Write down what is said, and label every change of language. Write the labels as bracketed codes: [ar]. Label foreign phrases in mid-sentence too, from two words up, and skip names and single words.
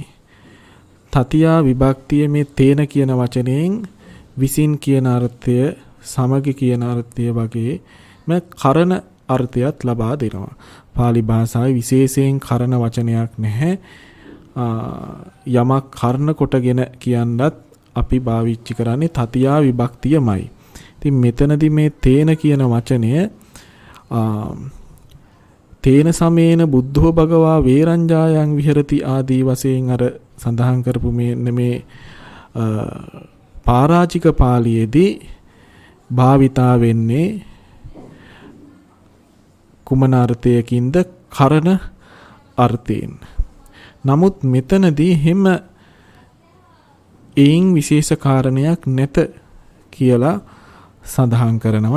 [si] තතියා විභක්තිය මේ තේන කියන වචනයෙන් විසින් කියන අර්ථය සමග කියන අර්ථය වගේ මේ කරන අර්ථයත් ලබා දෙනවා. පාලි භාෂාවේ විශේෂයෙන් කරන වචනයක් නැහැ. යමක් කරන කොටගෙන කියනවත් අපි භාවිතා කරන්නේ තතියා විභක්තියමයි. ඉතින් මෙතනදී මේ තේන කියන වචනය [pi] තේන සමේන බුද්ධෝ භගවා වේරංජායන් විහෙරති [si] ආදී වශයෙන් අර සඳහන් කරපු මේ පාරාජික පාළියේදී භාවිතා වෙන්නේ කුමන අර්ථයකින්ද? කරන අර්ථයෙන්. නමුත් මෙතනදී හැම එයින් විශේෂ කාරණයක් නැත කියලා සඳහන් කරනවා.